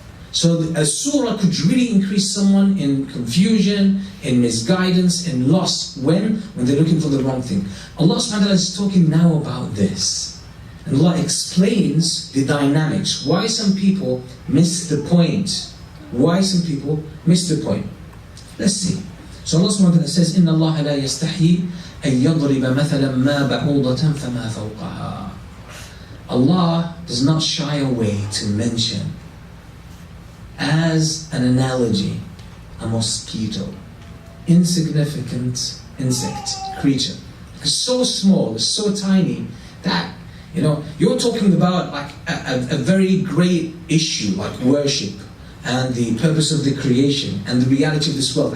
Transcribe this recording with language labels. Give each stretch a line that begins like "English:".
English: So a surah could really increase someone in confusion, in misguidance, in loss. When they're looking for the wrong thing. Allah subhanahu wa ta'ala is talking now about this. And Allah explains the dynamics. Why some people miss the point. Why some people miss the point. Let's see. So Allah subhanahu wa ta'ala says,
Arabic: إِنَّ اللَّهَ لَا يَسْتَحْيِي أَن يَضْرِبَ مَثَلًا مَا بَعُوضَةً فَمَا فَوْقَهَا.
English: Allah does not shy away to mention as an analogy a mosquito, insignificant insect, creature. It's so small, it's so tiny that, you know, you're talking about like a very great issue like worship and the purpose of the creation and the reality of this world.